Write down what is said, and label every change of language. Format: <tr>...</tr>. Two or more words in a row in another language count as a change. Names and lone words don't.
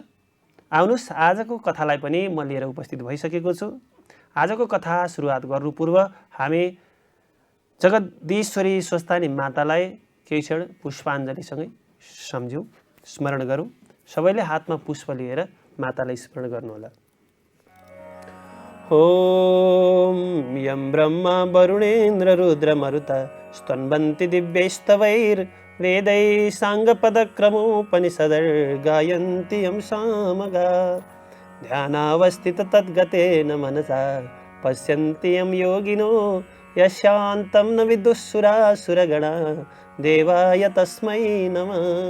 <ne>आउनुहोस् आजको कथालाई पनि म लिएर उपस्थित भइसकेको छु। आजको कथा सुरुवात गर्नु पूर्व हामी जगदीश्वरी स्वस्तानी मातालाई केही क्षण पुष्पाञ्जलीसँगै सम्झौँ, स्मरण गरौँ। सबैले हातमा पुष्प लिएर मातालाई स्मरण गर्नुहोला।</ne> <sa>ओम यं ब्रह्मा वरुणेन्द्र रुद्र मरुत स्तन्वन्ति दिव्यैस्तवैर्वेदैः साङ्गपदक्रमोपनिषदर्गायन्ति यं सामगा ध्यानावस्थित तद्गतेन मनसा पश्यन्ति यं योगिनो यशान्तं न विदुःसुरासुरगणा देवाय तस्मै नमः।</sa>